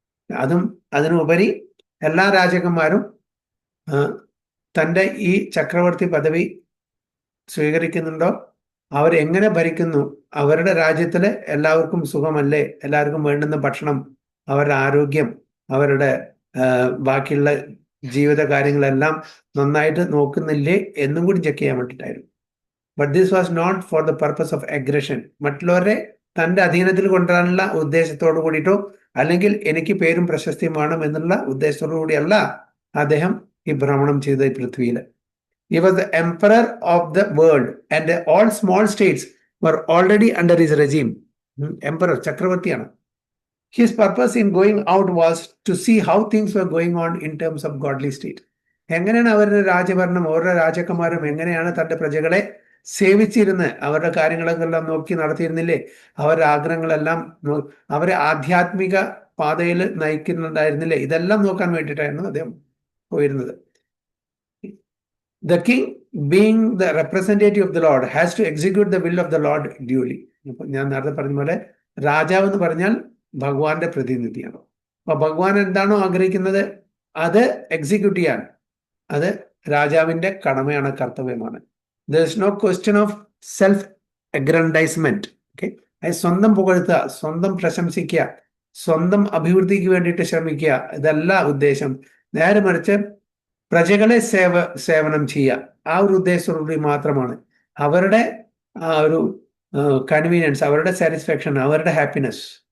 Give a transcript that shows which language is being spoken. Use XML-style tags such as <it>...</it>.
<ml>അതും അതിനുപരി എല്ലാ രാജാക്കന്മാരും തൻ്റെ ഈ ചക്രവർത്തി പദവി സ്വീകരിക്കുന്നുണ്ടോ, അവരെങ്ങനെ ഭരിക്കുന്നു, അവരുടെ രാജ്യത്തില് എല്ലാവർക്കും സുഖമല്ലേ, എല്ലാവർക്കും വേണ്ടുന്ന ഭക്ഷണം, അവരുടെ ആരോഗ്യം, അവരുടെ ബാക്കിയുള്ള ജീവിത കാര്യങ്ങളെല്ലാം നന്നായിട്ട് നോക്കുന്നില്ലേ എന്നും കൂടി ചെക്ക് ചെയ്യാൻ വേണ്ടിയിട്ടായിരുന്നു.</ml> <en>But this was not for the purpose of aggression.</en> <ml>മറ്റുള്ളവരെ തൻ്റെ അധീനത്തിൽ കൊണ്ടുവരാനുള്ള ഉദ്ദേശത്തോടു കൂടിയിട്ടോ അല്ലെങ്കിൽ എനിക്ക് പേരും പ്രശസ്തിയും വേണം എന്നുള്ള ഉദ്ദേശത്തോടു കൂടിയല്ല അദ്ദേഹം ഈ ഭ്രമണം ചെയ്ത ഈ പൃഥ്വിയിൽ.</ml> <en>He was the emperor of the world and all small states were already under his regime.</en> <ml>Emperor, ചക്രവർത്തിയാണ്.</ml> <en>His purpose in going out was to see how things were going on in terms of godly state.</en> <ml>എങ്ങനെയാണ് അവരുടെ രാജഭരണം, ഓരോ രാജാക്കന്മാരും എങ്ങനെയാണ് തൻ്റെ പ്രജകളെ സേവിച്ചിരുന്ന് അവരുടെ കാര്യങ്ങളെല്ലാം നോക്കി നടത്തിയിരുന്നില്ലേ, അവരുടെ ആഗ്രഹങ്ങളെല്ലാം അവരെ ആധ്യാത്മിക പാതയിൽ നയിക്കുന്നുണ്ടായിരുന്നില്ലേ, ഇതെല്ലാം നോക്കാൻ വേണ്ടിയിട്ടായിരുന്നു അദ്ദേഹം പോയിരുന്നത്.</ml> <en>The king, being the representative of the Lord, has to execute the will of the Lord duly.</en> <ml>ഞാൻ നേരത്തെ പറഞ്ഞ പോലെ രാജാവ് എന്ന് പറഞ്ഞാൽ ഭഗവാന്റെ പ്രതിനിധിയാണ്. അപ്പൊ ഭഗവാൻ എന്താണോ ആഗ്രഹിക്കുന്നത് അത് എക്സിക്യൂട്ട് ചെയ്യാൻ അത് രാജാവിന്റെ കടമയാണ്, കർത്തവ്യമാണ്.</ml> <en>There is no question of self-aggrandizement. Okay?</en> <ml>അത് സ്വന്തം പുകഴ്ത്തുക, സ്വന്തം പ്രശംസിക്കുക, സ്വന്തം അഭിവൃദ്ധിക്ക് വേണ്ടിയിട്ട് ശ്രമിക്കുക, ഇതല്ല ഉദ്ദേശം. നേരെ മറിച്ച് പ്രജകളെ സേവനം ചെയ്യുക, ആ ഒരു ഉദ്ദേശത്തോടുകൂടി മാത്രമാണ്. അവരുടെ ആ ഒരു കൺവീനിയൻസ്, അവരുടെ സാറ്റിസ്ഫാക്ഷൻ, അവരുടെ ഹാപ്പിനെസ്.</ml>